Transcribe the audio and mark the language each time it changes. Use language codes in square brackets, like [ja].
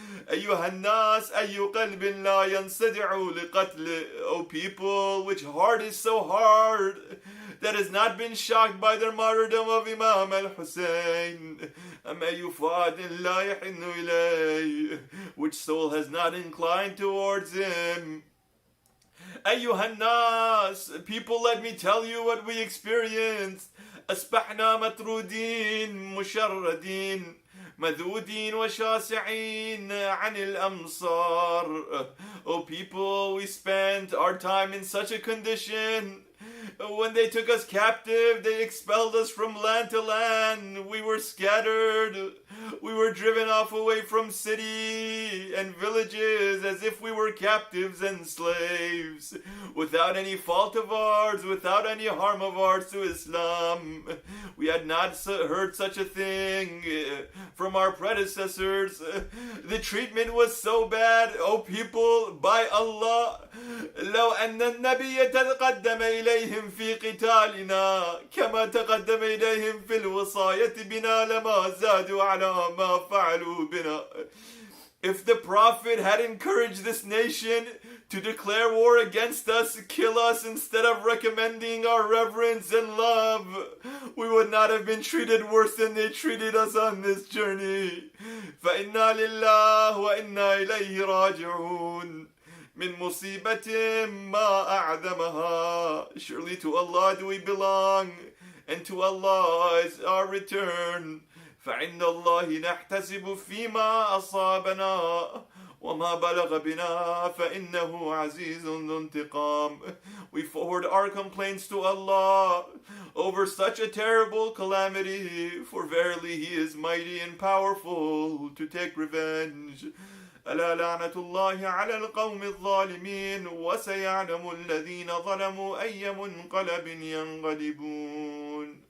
[ar] أيها الناس أي قلب لا ينصدع لقتل. [en] O people, which heart is so hard that has not been shocked by the martyrdom of Imam al-Hussein. [ar] أم أي فؤاد لا يحن إليه. [en] Which soul has not inclined towards him. [ar] أيها الناس, [en] people, let me tell you what we experienced. [ar] أصبحنا مطرودين مشردين مذودين وشاسعين عن الأمصار. [en] O people, we spent our time in such a condition. When they took us captive, they expelled us from land to land. We were scattered. We were driven off away from city and villages as if we were captives and slaves, without any fault of ours, without any harm of ours to Islam. We had not heard such a thing from our predecessors. The treatment was so bad, O people, by Allah. [ar] لو أن النبي تقدم إليهم في قتالنا كما تقدم إليهم في الوصاية بنا لما زادوا على ما فعلوا بنا. [en] If the Prophet had encouraged this nation to declare war against us, kill us instead of recommending our reverence and love, we would not have been treated worse than they treated us on this journey. [ar] فإنا لله وإنا إليه راجعون. من مصيبة ما أعظمها. [en] Surely to Allah do we belong, and to Allah is our return. [ar] فعند الله نحتسب فيما أصابنا وما بلغ بنا فإنه عزيز ذو انتقام. [en] We forward our complaints to Allah over such a terrible calamity, for verily He is mighty and powerful to take revenge. [ar] ألا لعنة الله على القوم الظالمين وسيعلم الذين ظلموا أي منقلب ينقلبون.